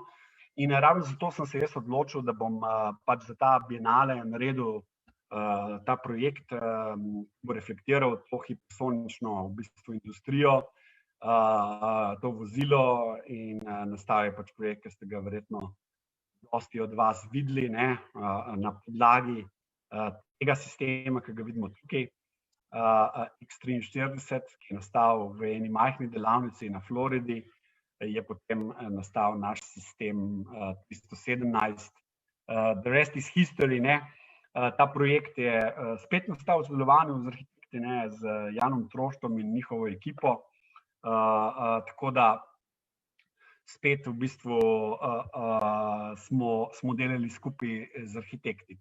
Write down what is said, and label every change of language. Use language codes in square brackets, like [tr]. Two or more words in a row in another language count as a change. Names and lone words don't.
[sl] In ravno zato sem se jaz odločil, da bom pač za ta bienale naredil ta projekt, bo reflektiral to hipersonično v bistvu industrijo, to vozilo in nastal je pač projekt, ki ste ga verjetno dosti od vas videli, ne, na podlagi tega sistema, ki ga vidimo tukaj, X-43, ki je nastal v eni majhni delavnici na Floridi, je potem nastal naš sistem 317. [en] The rest is history, [sl] ne. Ta projekt je spet nastal v sodelovanju z arhitekti, ne, z Janom Troštom in njihovo ekipo. Tako da spet v bistvu smo delali skupaj z arhitekti.